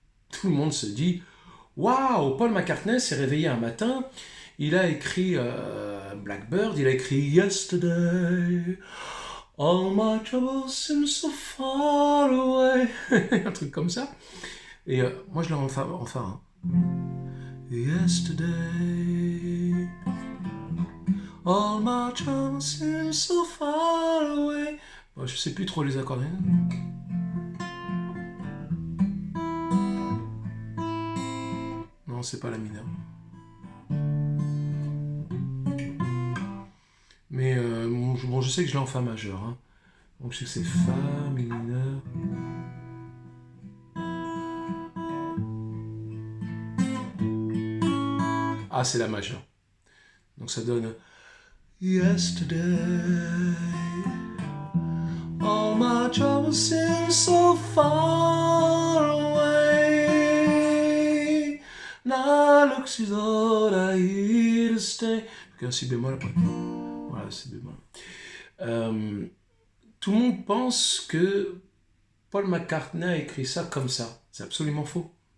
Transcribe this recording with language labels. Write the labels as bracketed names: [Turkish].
[French] Tout le monde se dit « Waouh, Paul McCartney s'est réveillé un matin, il a écrit Blackbird, il a écrit [English] Yesterday, all my troubles seem so far away. [French] » Un truc comme ça. Et moi je l'ai enfin. [English] Yesterday, all my troubles seem so far away. [French] Bon, je sais plus trop les accords. Non, c'est pas la mineure. Mais bon, je sais que je l'ai en fa majeur. Hein. Donc je sais que c'est fa mineur. Ah, c'est la majeure. Donc ça donne [English] Yesterday, all my troubles seem so far away. Now looks as though I here to stay. [French] Donc un si bémol après. Voilà, si bémol. Tout le monde pense que Paul McCartney a écrit ça comme ça. C'est absolument faux.